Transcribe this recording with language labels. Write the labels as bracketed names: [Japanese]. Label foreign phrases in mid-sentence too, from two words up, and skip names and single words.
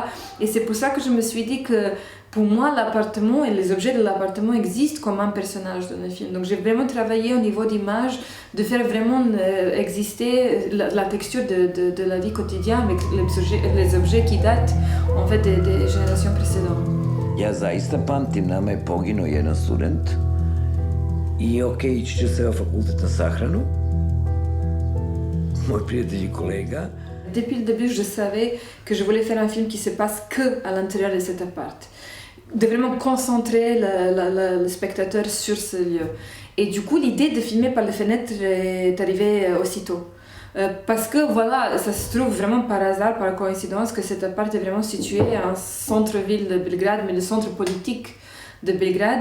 [French] Et c'est pour ça que je me suis dit que pour moi, l'appartement et les objets de l'appartement existent comme un personnage dans le film. Donc j'ai vraiment travaillé au niveau d'image, de faire vraiment exister la texture de la vie quotidienne avec les objets qui datent en fait des générations précédentes. [Serbian] Ja zaista pamtim, nama je poginuo jedan student i ići ću se u fakultet na sahranu. Moj prijatelj i kolega. [French] Depuis le début, je savais que je voulais faire un film qui se passe que à l'intérieur de cet appart. De vraiment concentrer le spectateur sur ce lieu. Et du coup, l'idée de filmer par les fenêtres est arrivée aussitôt. Parce que ça se trouve vraiment par hasard, par coïncidence, que cet appart est vraiment situé en centre-ville de Belgrade, mais le centre politique de Belgrade.